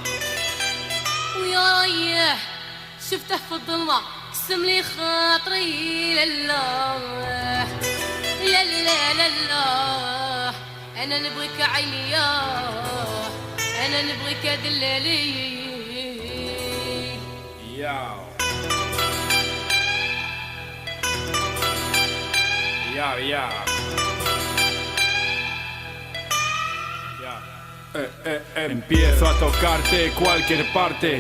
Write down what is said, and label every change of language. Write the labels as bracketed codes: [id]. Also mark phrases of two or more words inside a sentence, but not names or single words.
[ar] ويا ريح شفته في الظلمة قسم لي خاطري لله لا لا لا لا انا نبغيك عيني انا نبغيك دلالي [es] Yo. Yo, yo. Empiezo a tocarte cualquier parte.